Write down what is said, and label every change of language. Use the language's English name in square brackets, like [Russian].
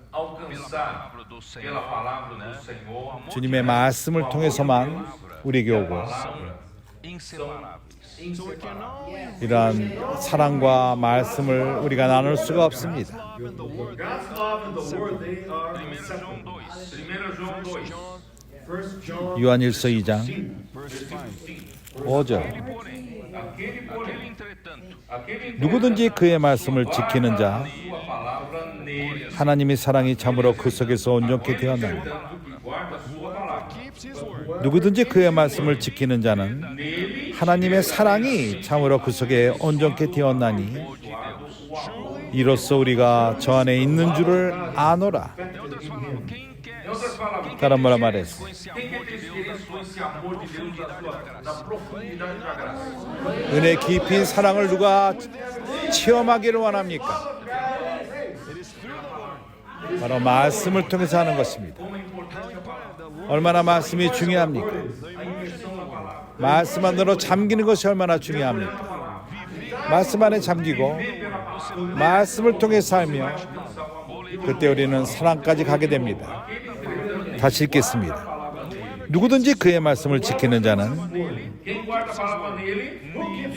[Portuguese] alcançar pela palavra do Senhor, [Korean] 주님의 말씀을 통해서만 우리에게 오고 [Portuguese] inseparáveis. [Korean] 이러한 사랑과 말씀을 우리가 나눌 수가 없습니다. [English] God's love and the word, they are inseparable. [Portuguese] 1 João 2. 1 John [Korean] 요한일서 2장 5절 [Portuguese] Aquele, entretanto, [Korean] 누구든지 그의 말씀을 지키는 자 [Portuguese] sua palavra nele, [Korean] 하나님의 사랑이 참으로 그 속에서 온전케 되었나니 [Portuguese] que guarda a sua palavra. [Korean] 누구든지 그의 말씀을 지키는 자는 하나님의 사랑이 참으로 그 속에 온전케 되었나니 이로써 우리가 저 안에 있는 줄을 아노라. [Portuguese] Em outras palavras, [Korean] 다른 말로 말해서 [Portuguese] quem quer ter experiência com esse amor de Deus da profundidade da graça? [Korean] 은혜 깊이 사랑을 누가 체험하기를 원합니까? 바로 말씀을 통해서 하는 것입니다. 얼마나 말씀이 중요합니까? 말씀 안으로 잠기는 것이 얼마나 중요합니까? 말씀 안에 잠기고 말씀을 통해 살며 그때 우리는 사랑까지 가게 됩니다. 다시 읽겠습니다. 누구든지 그의 말씀을 지키는 자는 [Portuguese] Quem guarda a palavra nele,